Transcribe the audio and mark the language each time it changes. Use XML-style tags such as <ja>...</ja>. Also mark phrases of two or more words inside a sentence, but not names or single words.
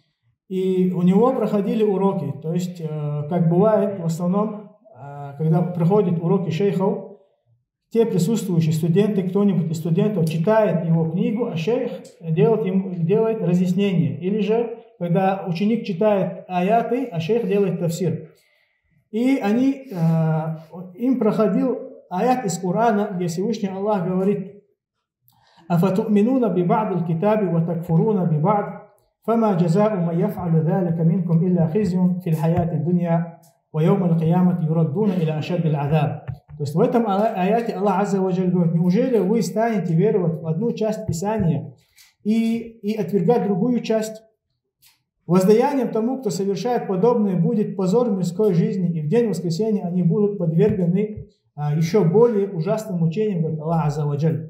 <ru>И у него проходили уроки. То есть, как бывает в основном, когда проходят уроки шейхов, те присутствующие студенты, кто-нибудь из студентов читает его книгу, а шейх делает разъяснение. Или же, когда ученик читает аяты, а шейх делает тафсир. И им проходил аят из Корана, где Всевышний Аллах говорит:</ru> <ar>«أفتؤمنون ببعض الكتاب وتكفرون ببعض فما جزاء ما يفعل ذلك منكم إلا خزي في الحياة الدنيا ويوم القيامة يردون إلى أشد العذاب».</ar> <ru>То есть в этом аяте Аллах</ru> <ar>عز وجل</ar> <ru>говорит: неужели вы станете веровать в одну часть Писания и отвергать другую часть? Воздаянием тому, кто совершает подобное, будет позор мирской жизни, и в день воскресения они будут подвергнуты еще более ужасным мучениям, говорит Аллах</ru> <ar>عز وجل.</ar>